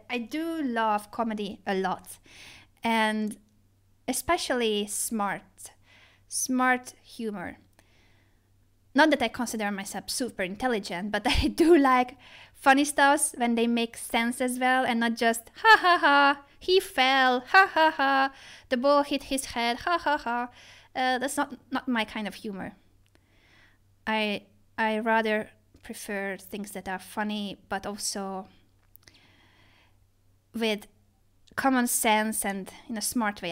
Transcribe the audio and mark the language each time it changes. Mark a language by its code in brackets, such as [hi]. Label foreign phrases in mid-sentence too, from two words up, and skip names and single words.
[en] I do love comedy a lot, and especially smart humor. Not that I consider myself super intelligent, but I do like funny stuff when they make sense as well, and not just ha ha ha, he fell, ha ha ha, the ball hit his head, ha ha ha. That's not my kind of humor. I rather prefer things that are funny, but also with common sense and in a smart way.